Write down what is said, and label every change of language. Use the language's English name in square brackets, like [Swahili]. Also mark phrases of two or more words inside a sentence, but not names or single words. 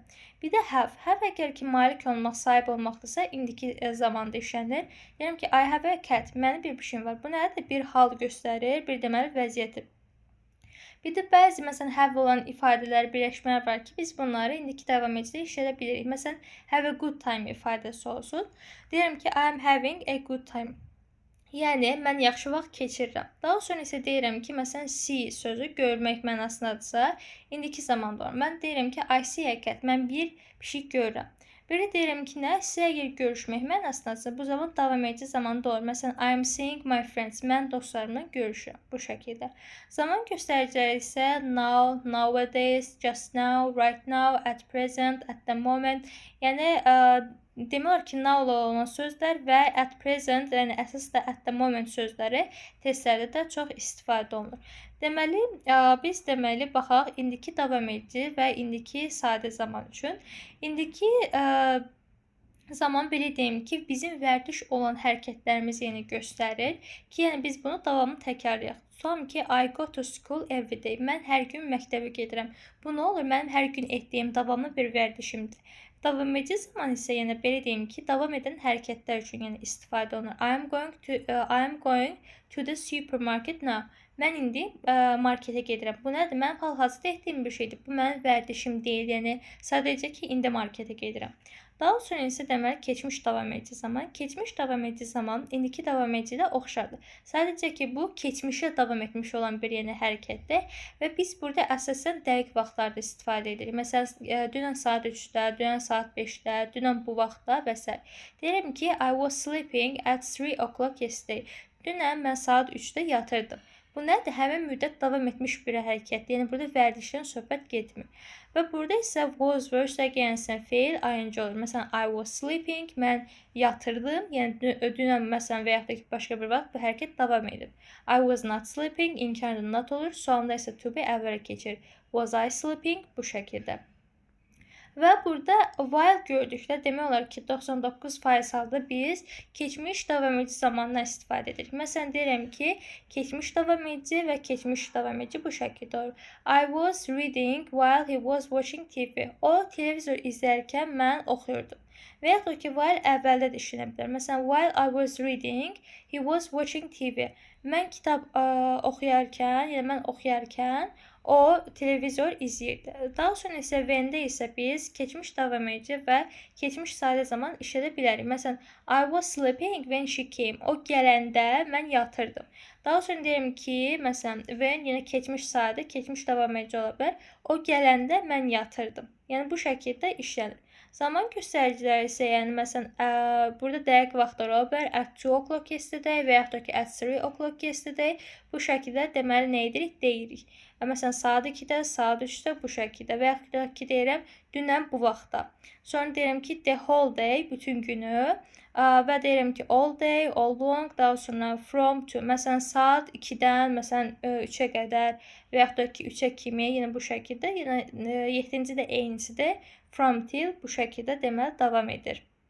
[Azerbaijani] Bir də have. Have əgər ki, malik olmaq, sahib olmaqdırsa, indiki zamanda işlənir. Deyirəm ki, [English] I have a cat. [Azerbaijani] Mənim bir pişiyim var. Bu nədir? Bir hal göstərir, bir deməli vəziyyəti. Bir də bəzi məsələn have olan ifadələr, birləşmələr var ki, biz bunları indiki davam edicidə işlədə bilirik. Məsələn, [English] have a good time [Azerbaijani] ifadəsi olsun. Deyirəm ki, [English] I am having a good time. [Azerbaijani] Yəni mən yaxşı vaxt keçirirəm. Daha sonra isə deyirəm ki, məsələn see sözü görmək mənasındadırsa, indiki zamanda olur. Mən deyirəm ki, [English] I see a cat. [Azerbaijani] Mən bir pişik görürəm. Belə deyirəm ki, nə? Sizə əgər görüşmək mənasındadırsa, bu zaman davam edici zamanda olur. Məsələn, [English] I am seeing my friends. [Azerbaijani] Mən dostlarımla görüşürəm. Bu şəkildə. Zaman göstəriciləri isə [English] now, nowadays, just now, right now, at present, at the moment. [Azerbaijani] Yəni demək olar ki, now olan sözlər və [English] at present, [Azerbaijani] yəni əsas da [English] at the moment [Azerbaijani] sözləri testlərdə də çox istifadə olunur. Deməli, biz baxaq indiki davam edici və indiki sadə zaman üçün. İndiki zaman belə deyim ki, bizim vərdiş olan hərəkətlərimizi yəni göstərir ki, yəni biz bunu davamlı təkrarlayaq. Tutalım ki, [English] I go to school every day. [Azerbaijani] Mən hər gün məktəbə gedirəm. Bu nə olur? Mənim hər gün etdiyim davamlı bir vərdişimdir. Davam edici zaman isə yəni belə deyim ki, davam edən hərəkətlər üçün yəni istifadə olunur. [English] I am going to the supermarket now. [Azerbaijani] Mən indi marketə gedirəm. Bu nədir? Mənim hal-hazırda etdiyim bir şeydir. Bu mənim vərdişim deyil. Yəni sadəcə ki, indi marketə gedirəm. Daha sonra isə deməli keçmiş davam edici zaman. Keçmiş davam edici zaman indiki davam edicidə oxşardır. Sadəcə ki, bu keçmişə davam etmiş olan bir yeni hərəkətdir və biz burada əsasən dəqiq vaxtlarda istifadə edirik. Məsələn, dünən saat 3-də, dünən saat 5-də, dünən bu vaxtda və s. Deyirəm ki, [English] I was sleeping at 3 o'clock yesterday. [Azerbaijani] Dünən mən saat 3-də yatırdım. Bu nədir? Həmin müddət davam etmiş bir hərəkətdir. Yəni burada vərdişdən söhbət getmir. Və burada isə was versə gəlsin feil ing olur. Məsələn, [English] I was sleeping, [Azerbaijani] mən yatırdım. Yəni dünən məsələn və yaxud da ki, başqa bir vaxt bu hərəkət davam edib. [English] I was not sleeping, [Azerbaijani] inkarda not olur. Sonunda isə [English] to be [Azerbaijani] əvvələ keçir. [English] Was I sleeping? [Azerbaijani] Bu şəkildə. Və burada while gördükdə demək olar ki, 99% halda biz keçmiş davam edici zamandan istifadə edirik. Məsələn, deyirəm ki, keçmiş davam edici və keçmiş davam edici bu şəkildə olur. [English] I was reading while he was watching TV. [Azerbaijani] O televizor izlərkən mən oxuyurdum. Və yaxud da ki, while əvvəldə də işlənə bilər. Məsələn, [English] while I was reading, he was watching TV. [Azerbaijani] Mən kitab oxuyarkən, yəni mən oxuyarkən o televizor izləyirdi. Daha sonra isə when-də isə biz keçmiş davam edici və keçmiş sadə zaman işlədə bilərik. Məsələn, [English] I was sleeping when she came. [Azerbaijani] O gələndə mən yatırdım. Daha sonra deyirəm ki, məsələn, when yenə keçmiş sadə, keçmiş davam edici ola bilər. O gələndə mən yatırdım. Yəni bu şəkildə işlənir. Zaman göstəriciləri isə, yəni məsələn, burada dəqiq vaxtlar ola bilər. [English] At 2 o'clock yesterday [Azerbaijani] və yaxud da ki, [English] at 3 o'clock yesterday. [Azerbaijani] Bu şəkildə deməli nə edirik? Deyirik. Məsələn, saat 2-də, saat 3-də bu şəkildə və yaxud da ki, deyirəm, dünən bu vaxtda. Sonra deyirəm ki, [English] the whole day, [Azerbaijani] bütün günü və deyirəm ki, [English] all day, all long, [Azerbaijani] daha sonra [English] from to. [Azerbaijani] Məsələn, saat 2-dən, məsələn, 3-ə qədər və yaxud da ki, 3-ə kimi, yenə bu şəkildə, yenə 7-ci də eynisidir. [English] From till [Azerbaijani] bu şəkildə deməli davam edir.